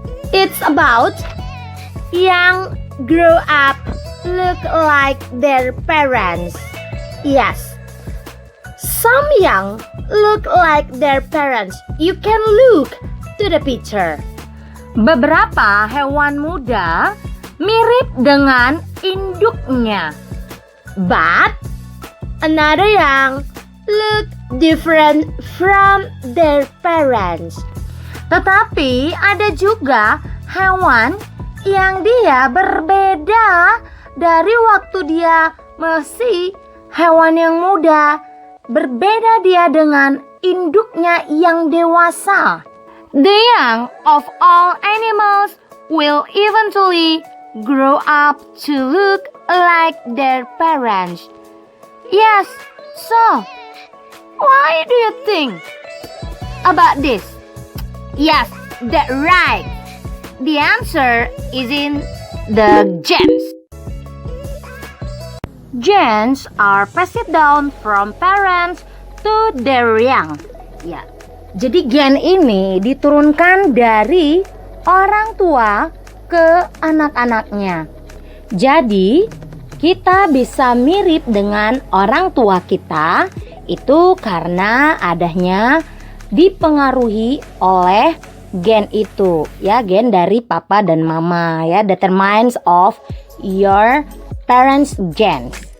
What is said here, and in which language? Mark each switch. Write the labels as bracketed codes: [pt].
[en] It's about young grow up look like their parents. Yes, some young look like their parents. You can look to the picture. [id] Beberapa hewan muda mirip dengan induknya. [en] But another young look different from their parents. [id] Tetapi ada juga hewan yang dia berbeda dari waktu dia masih hewan yang muda. Berbeda dia dengan induknya yang dewasa. [en] The young of all animals will eventually grow up to look like their parents. Yes, so why do you think about this? Yes, that's right. The answer is in the genes. Genes are passed down from parents to their young. [id] Ya, jadi gen ini diturunkan dari orang tua ke anak-anaknya. Jadi kita bisa mirip dengan orang tua kita itu karena adanya dipengaruhi oleh gen itu, ya, gen dari papa dan mama, ya, [en] determines of your parents' genes.